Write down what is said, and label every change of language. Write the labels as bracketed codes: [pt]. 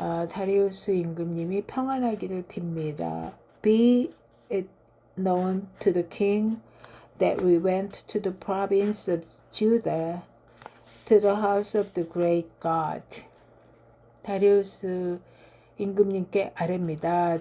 [ko] 다리우스 임금님이 평안하기를 빕니다. [en] Be it known to the king that we went to the province of Judah, to the house of the great God. [ko] 다리우스 임금님께 아뢰입니다.